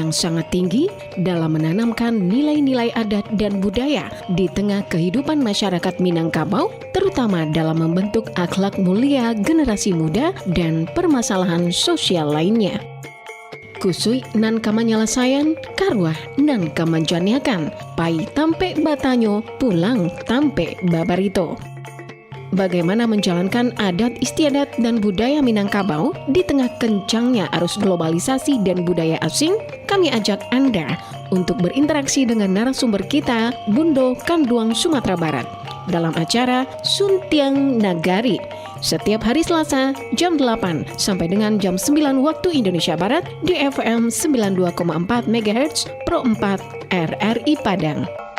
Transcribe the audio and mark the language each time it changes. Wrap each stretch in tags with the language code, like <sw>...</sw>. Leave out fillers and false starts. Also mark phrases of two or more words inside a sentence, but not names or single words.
<id>yang sangat tinggi dalam menanamkan nilai-nilai adat dan budaya di tengah kehidupan masyarakat Minangkabau, terutama dalam membentuk akhlak mulia generasi muda dan permasalahan sosial lainnya.</id> <min>Kusui nan kamanyalasayan, karwah nan kamanjaniakan, pai tampe batanyo, pulang tampe babarito.</min> <id>Bagaimana menjalankan adat istiadat dan budaya Minangkabau di tengah kencangnya arus globalisasi dan budaya asing? Kami ajak Anda untuk berinteraksi dengan narasumber kita, Bundo Kanduang, Sumatera Barat, dalam acara Suntiang Nagari, setiap hari Selasa jam 8 sampai dengan jam 9 waktu Indonesia Barat di FM 92,4 MHz Pro 4 RRI Padang.</id>